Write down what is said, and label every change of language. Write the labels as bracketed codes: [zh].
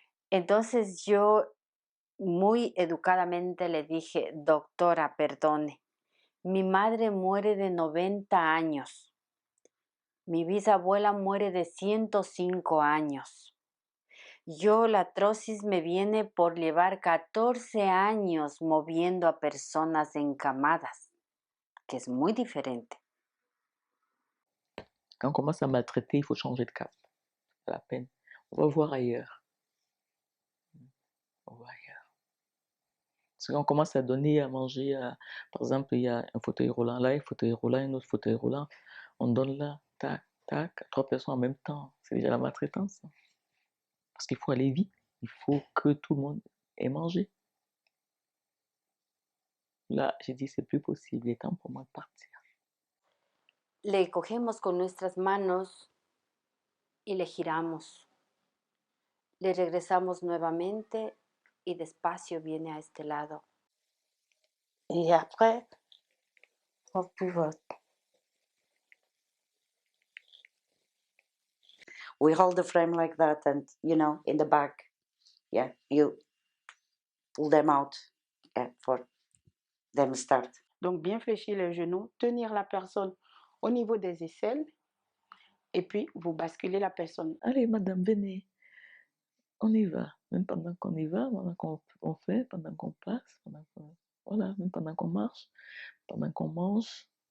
[es] Entonces yo muy educadamente le dije, doctora, perdone, mi madre muere de 90 años, mi bisabuela muere de 105 años. Yo la artrosis me viene por llevar 14 años moviendo a personas encamadas, que es muy diferente. [fr] Quand on commence à maltraiter, il faut changer de cap. C'est pas la peine. On va voir ailleurs. On va voir ailleurs. Parce qu'on commence à donner à manger à, par exemple, il y a un fauteuil roulant là, un fauteuil roulant, un autre fauteuil roulant. On donne là, tac, tac, à 3 personnes en même temps. C'est déjà la maltraitance. Parce qu'il faut aller vite. Il faut que tout le monde ait mangé. Là, j'ai dit, c'est plus possible. Il est temps pour moi de partir. [es] Le cogemos con nuestras manos y le giramos. Le regresamos nuevamente y despacio viene a este lado. [fr] Et après, on pivot. [en] We hold the frame like that and, you know, in the back, yeah, you pull them out, yeah, for them start. [fr] Donc bien fléchir les genoux, tenir la personne au niveau des aisselles et puis vous basculez la personne. Allez, madame, venez. On y va. Même pendant qu'on y va, pendant qu'on fait, pendant qu'on passe, voilà, même pendant qu'on marche, pendant qu'on mange.